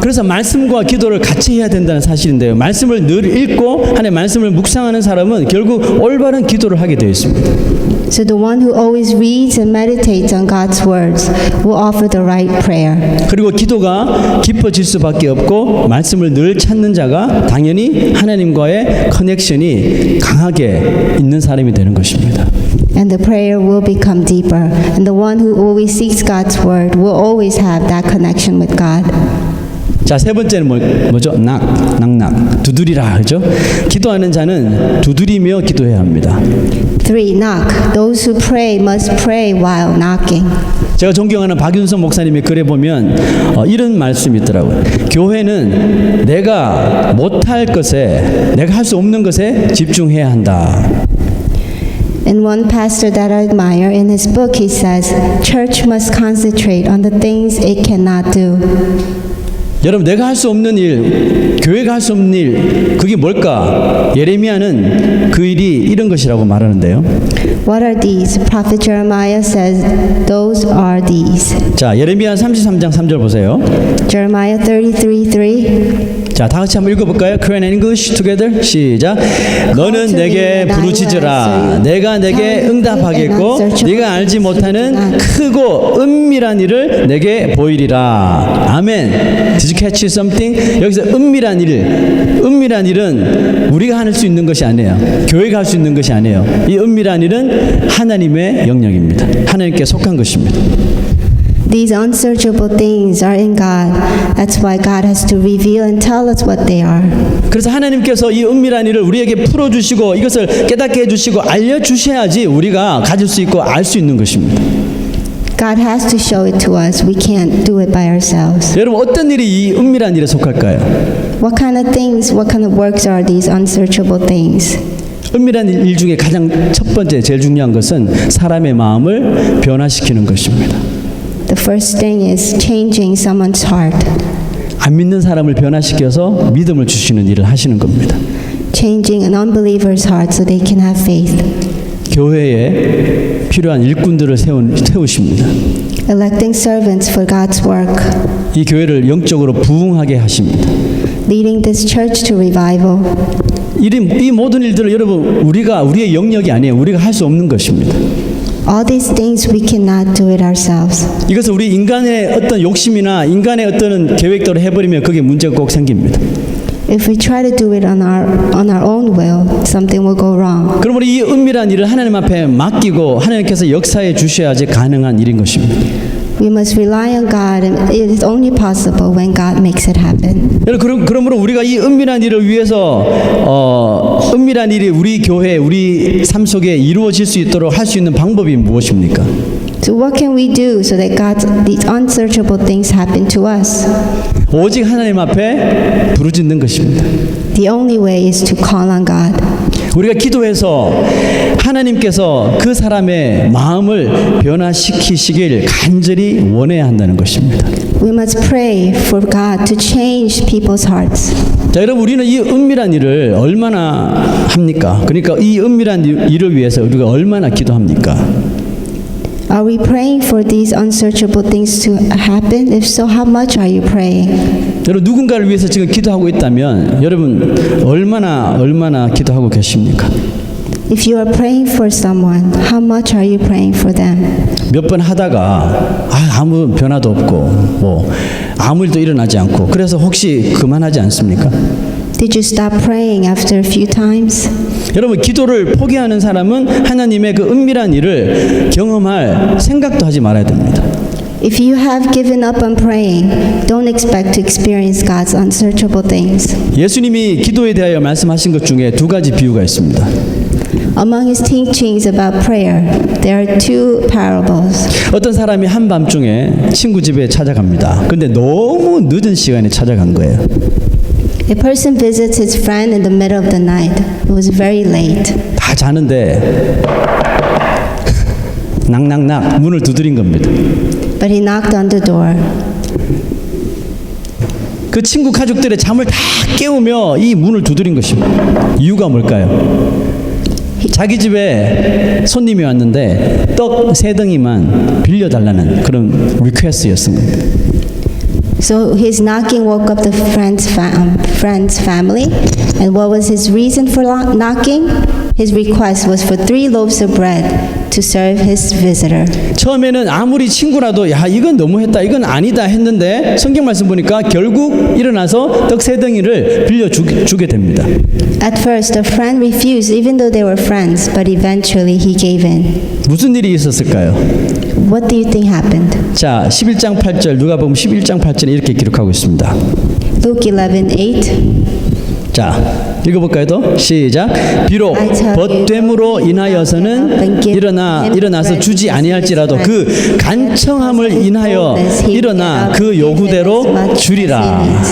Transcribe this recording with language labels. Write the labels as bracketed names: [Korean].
[Korean] 그래서 말씀과 기도를 같이 해야 된다는 사실인데요. 말씀을 늘 읽고 하나님의 말씀을 묵상하는 사람은 결국 올바른 기도를 하게 되어 있습니다. [English] So the one who always reads and meditates on God's words will offer the right prayer. [Korean] 그리고 기도가 깊어질 수밖에 없고 말씀을 늘 찾는 자가 당연히 하나님과의 커넥션이 강하게 있는 사람이 되는 것입니다. [English] And the prayer will become deeper. And the one who always seeks God's word will always have that connection with God. [Korean] 자, 세 번째는 뭐죠? 낙, 두드리라, 그죠? 기도하는 자는 두드리며 기도해야 합니다. [English] 3. Knock. Those who pray must pray while knocking. [Korean] 제가 존경하는 박윤성 목사님의 글에 보면 이런 말씀이 있더라고요. 교회는 내가 못할 것에, 내가 할 수 없는 것에 집중해야 한다. [English] In one pastor that I admire, in his book he says, church must concentrate on the things it cannot do. [Korean] 여러분, 내가 할 수 없는 일, 교회가 할 수 없는 일, 그게 뭘까? 예레미야는 그 일이 이런 것이라고 말하는데요. [English] What are these? Prophet Jeremiah says, those are these. [Korean] 자, 예레미야 33장 3절 보세요. [English] Jeremiah 33:3. [Korean] 자, 다 같이 한번 읽어볼까요? [English] Korean and English together. [Korean] 시작. 너는 내게 부르짖으라. 내가 내게 응답하겠고 네가 알지 못하는 크고 은밀한 일을 내게 보이리라. 아멘. [English] Did you catch something? [Korean] 여기서 은밀한 일은 우리가 할 수 있는 것이 아니에요. 교회가 할 수 있는 것이 아니에요. 이 은밀한 일은 하나님의 영역입니다. 하나님께 속한 것입니다. [English] These unsearchable things are in God. That's why God has to reveal and tell us what they are. [Korean] 그래서 하나님께서 이 은밀한 일을 우리에게 풀어주시고 이것을 깨닫게 해주시고 알려주셔야지 우리가 가질 수 있고 알 수 있는 것입니다. [English] God has to show it to us. We can't do it by ourselves. [Korean] 여러분, 어떤 일이 이 은밀한 일에 속할까요? [English] What kind of things, what kind of works are these unsearchable things? [Korean] 은밀한 일 중에 가장 첫 번째, 제일 중요한 것은 사람의 마음을 변화시키는 것입니다. [English] The first thing is changing someone's heart. [Korean] 안 믿는 사람을 변화시켜서 믿음을 주시는 일을 하시는 겁니다. [English] Changing an unbeliever's heart so they can have faith. [Korean] 교회에 필요한 일꾼들을 세우십니다. [English] Electing servants for God's work. [Korean] 이 교회를 영적으로 부흥하게 하십니다. [English] Leading this church to revival. [Korean] 이 모든 일들을 여러분 우리의 영역이 아니에요. 우리가 할 수 없는 것입니다. [English] All these things we cannot do it ourselves. [Korean] 이것을 우리 인간의 어떤 욕심이나 인간의 어떤 계획대로 해버리면 그게 문제가 꼭 생깁니다. [English] If we try to do it on our own will, something will go wrong. [Korean] 그러므로 이 은밀한 일을 하나님 앞에 맡기고 하나님께서 역사해 주셔야지 가능한 일인 것입니다. [English] We must rely on God, and it is only possible when God makes it happen. [Korean] 여러분, 그러므로 우리가 이 은밀한 일을 위해서 은밀한 일이 우리 교회, 우리 삶 속에 이루어질 수 있도록 할 수 있는 방법이 무엇입니까? [English] So what can we do so that these unsearchable things happen to us? [Korean] 오직 하나님 앞에 부르짖는 것입니다. [English] The only way is to call on God. [Korean] 우리가 기도해서 하나님께서 그 사람의 마음을 변화시키시길 간절히 원해야 한다는 것입니다. [English] We must pray for God to change people's hearts. [Korean] 자, 여러분, 우리는 이 은밀한 일을 얼마나 합니까? 그러니까 이 은밀한 일을 위해서 우리가 얼마나 기도합니까? [English] Are we praying for these unsearchable things to happen? If so, how much are you praying? [Korean] 여러분, 누군가를 위해서 지금 기도하고 있다면 여러분 얼마나 기도하고 계십니까? [English] If you are praying for someone, how much are you praying for them? [Korean] 몇 번 하다가 아무 변화도 없고 뭐 아무 일도 일어나지 않고 그래서 혹시 그만하지 않습니까? [English] Did you stop praying after a few times? [Korean] 여러분, 기도를 포기하는 사람은 하나님의 그 은밀한 일을 경험할 생각도 하지 말아야 됩니다. [English] If you have given up on praying, don't expect to experience God's unsearchable things. [Korean] 예수님이 기도에 대하여 말씀하신 것 중에 두 가지 비유가 있습니다. [English] Among his teachings about prayer, there are two parables. [Korean] 어떤 사람이 한밤중에 친구 집에 찾아갑니다. 근데 너무 늦은 시간에 찾아간 거예요. [English] A person visits his friend in the middle of the night. It was very late. [Korean] 다 자는데 낙낙낙 문을 두드린 겁니다. [English] But he knocked on the door. [Korean] 그 친구 가족들의 잠을 다 깨우며 이 문을 두드린 것입니다. 이유가 뭘까요? 자기 집에 손님이 왔는데 떡 3덩이만 빌려달라는 그런 리퀘스트였습니다. [English] So his knocking woke up the friend's family. And what was his reason for knocking? His request was for 3 loaves of bread to serve his visitor. [Korean] 처음에는 아무리 친구라도 야 이건 너무했다 이건 아니다 했는데 성경 말씀 보니까 결국 일어나서 떡 3덩이를 빌려주게 됩니다. [English] At first, the friend refused even though they were friends, but eventually he gave in. [Korean] 무슨 일이 있었을까요? [English] What do you think happened? [Korean] 자, 11장 8절 누가복음 11장 8절에 이렇게 기록하고 있습니다. [English] Luke 11:8. [Korean] 자, 읽어볼까요? 또 시작. 비록 벗됨으로 인하여서는 일어나서 주지 아니할지라도 그 간청함을 인하여 일어나 그 요구대로 주리라.